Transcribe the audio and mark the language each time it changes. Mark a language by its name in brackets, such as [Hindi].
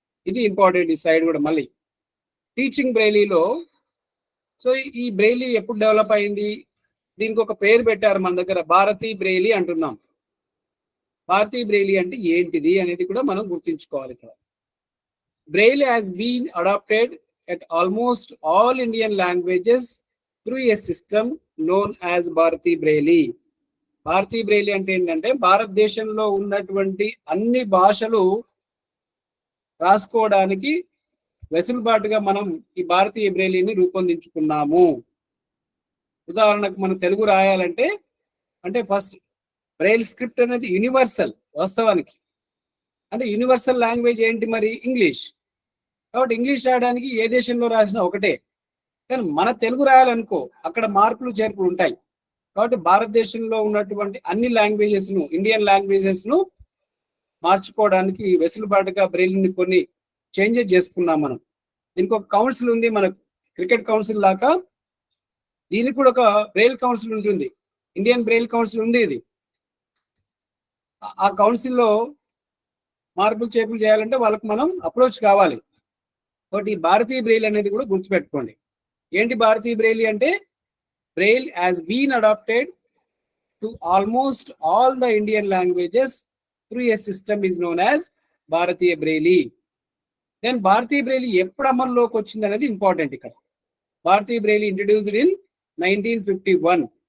[Telugu] ఇది ఇంపార్టెంట్ ఈ సైడ్ కూడా. మళ్ళీ టీచింగ్ బ్రెయిలీలో సో ఈ బ్రెయిలీ ఎప్పుడు డెవలప్ అయింది, దీనికి ఒక పేరు పెట్టారు మన దగ్గర, భారతీ బ్రెయిలీ అంటున్నాం. భారతీ బ్రెయిలీ అంటే ఏంటిది అనేది కూడా మనం గుర్తుంచుకోవాలి ఇక్కడ. [English] Braille has been adopted at almost all Indian languages through a system known as Bharati Braille. [Telugu] Bharati Braille అంటే ఏంటంటే భారతదేశంలో ఉన్నటువంటి అన్ని భాషలు రాసుకోవడానికి వెసులుబాటుగా మనం ఈ భారతీయ బ్రెయిలీని రూపొందించుకున్నాము. ఉదాహరణకు మనం తెలుగు రాయాలంటే అంటే ఫస్ట్ బ్రెయిల్ స్క్రిప్ట్ అనేది యూనివర్సల్. వాస్తవానికి అంటే యూనివర్సల్ లాంగ్వేజ్ ఏంటి మరి? ఇంగ్లీష్. కాబట్టి ఇంగ్లీష్ రాయడానికి ఏ దేశంలో రాసినా ఒకటే. కానీ మన తెలుగు రాయాలనుకో అక్కడ మార్పులు చేర్పులు ఉంటాయి. కాబట్టి భారతదేశంలో ఉన్నటువంటి అన్ని లాంగ్వేజెస్ ను, ఇండియన్ లాంగ్వేజెస్ ను మార్చుకోవడానికి వెసులుబాటుగా బ్రెయిల్ని కొన్ని చేంజెస్ చేసుకున్నాం మనం. దీనికి ఒక కౌన్సిల్ ఉంది, మనకు క్రికెట్ కౌన్సిల్ లాగా దీనికి కూడా ఒక బ్రెయిల్ కౌన్సిల్ ఉంటుంది. ఇండియన్ బ్రెయిల్ కౌన్సిల్ ఉంది. ఇది ఆ కౌన్సిల్లో మార్పులు చేర్పులు చేయాలంటే వాళ్ళకి మనం అప్రోచ్ కావాలి. కాబట్టి ఈ భారతీయ బ్రెయిల్ అనేది కూడా గుర్తుపెట్టుకోండి. ఏంటి భారతీయ బ్రెయిలీ అంటే [English] Braille has been adopted to almost all the Indian languages through a system is known as Bharatiya braille. [Telugu] Then Bharatiya Braille ఎప్పుడు అమల్లోకి వచ్చింది అనేది ఇంపార్టెంట్ ఇక్కడ. భారతీయ బ్రెయిలీ [English] Introduced in 1951.